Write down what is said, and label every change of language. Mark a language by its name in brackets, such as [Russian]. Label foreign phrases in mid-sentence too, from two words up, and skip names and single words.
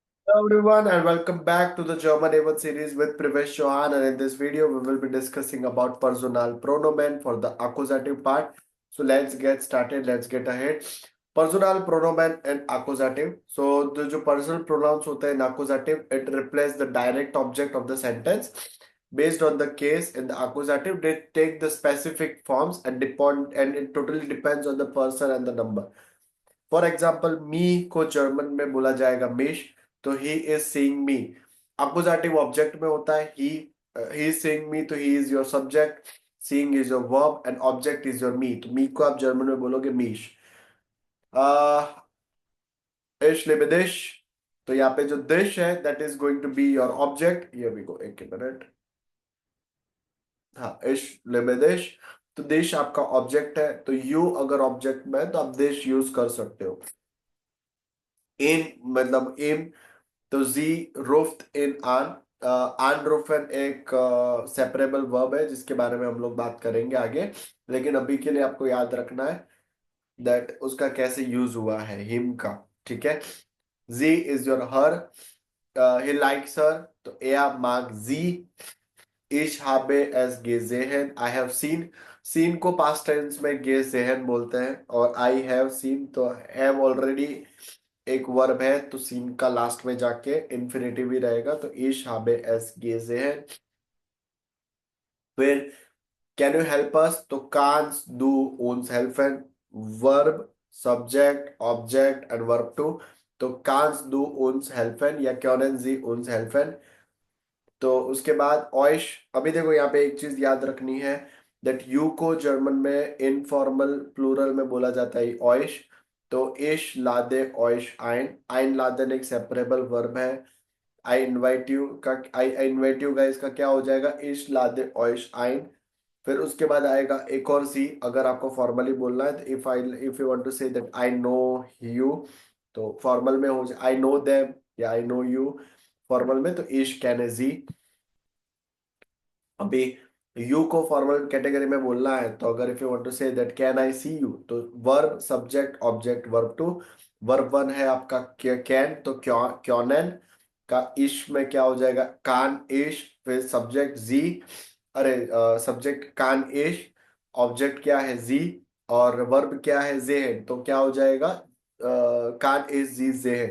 [English] Hello everyone and welcome back to the German A1 series with Privesh Chauhan, and in this video we will be discussing about personal pronomen for the accusative part. So let's get started, let's get ahead. Personal pronomen and accusative. So the जो personal pronouns [Hindi] होते हैं [English] in accusative, it replaces the direct object of the sentence. Based on the case in the accusative, they take the specific forms and depend, and it totally depends on the person and the number. for example me [Hindi] को जर्मन में बोला जाएगा [English] मिश, तो he is seeing me accusative object [Hindi] में होता है [English] he is seeing me, तो he is your subject, seeing is your verb and object is your me, तो मी [Hindi] को आप जर्मन में बोलोगे [English] मीश। [German] ich liebe, [Hindi] तो यहाँ पे जो दिश है [English] that is going to be your object. [Hindi] ये भी को एक मिनट, हाँ [German] ich liebe, [Hindi] तो दिश आपका ऑब्जेक्ट है, तो यू अगर ऑब्जेक्ट में है तो आप दिश यूज कर सकते हो। इन मतलब इन, तो [German] sie ruft ihn an, [Hindi] आनरुफन एक [English] separable verb [Hindi] है जिसके बारे में हम लोग बात करेंगे आगे, लेकिन अभी के लिए आपको याद रखना है दैट उसका कैसे यूज हुआ है हिम का। ठीक है, [German] जी [English] is your her, he likes her, [German] तो er mag sie, ich habe es gesehen, [English] I have seen, [Hindi] सीन को [English] past tense [Hindi] में gesehen बोलते हैं, और [English] I have seen [Hindi] तो have ऑलरेडी एक वर्ब है, तो सीन का लास्ट में जाके इंफिनिटिव ही रहेगा, तो [German] ich habe es gesehen। [English] फिर can you help us, तो [German] kannst du uns helfen, [English] verb subject object and verb two, [German] तो kannst du uns helfen या können sie uns helfen। [Hindi] तो उसके बाद ऑयश, अभी देखो यहाँ पे एक चीज याद रखनी है दैट यू को जर्मन में [English] informal plural [Hindi] में बोला जाता है ऑयश, तो [German] ich lade euch ein, einladen [Hindi] एक [English] separable verb [Hindi] है। [English] I invite you का, I invite you guys [Hindi] का क्या हो जाएगा, [German] ich lade euch ein. [Hindi] फिर उसके बाद आएगा एक और सी, अगर आपको फॉर्मली बोलना है, [English] if you want to say that I know you, [Hindi] तो फॉर्मल में हो जाए [English] I know them [Hindi] या [English] I know you, [Hindi] फॉर्मल में तो [German] ich kenne Sie. [Hindi] अभी यू को [English] formal category [Hindi] में बोलना है, तो अगर [English] if you want to say that can I see you, [Hindi] तो [English] verb subject object verb two, verb one [Hindi] है आपका कैन, तो क्योनेन का इश में क्या हो जाएगा [German] kann ich, [Hindi] फिर सब्जेक्ट जी, अरे सब्जेक्ट [German] kann ich, [Hindi] ऑब्जेक्ट क्या है जी, और वर्ब क्या है जेहन, तो क्या हो जाएगा [German] kann ich Sie sehen.